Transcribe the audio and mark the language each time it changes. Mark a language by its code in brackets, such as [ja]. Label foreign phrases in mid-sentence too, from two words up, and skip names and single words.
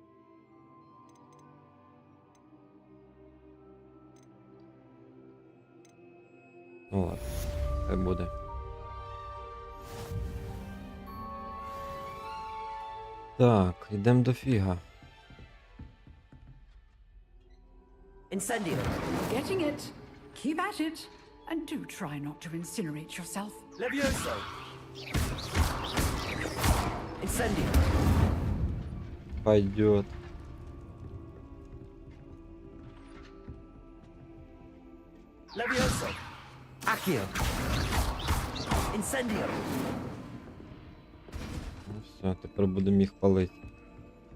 [uk] Ну ладно, хай буде. Так, йдемо до фіга. [la] Incendio. [en] Getting it. Keep at it. And do try not to incinerate yourself. [la] Levioso. Incendio. [ru] Пойдет. [la] Levioso. Accio. Incendio. [uk] Ну все, тепер будемо їх палити.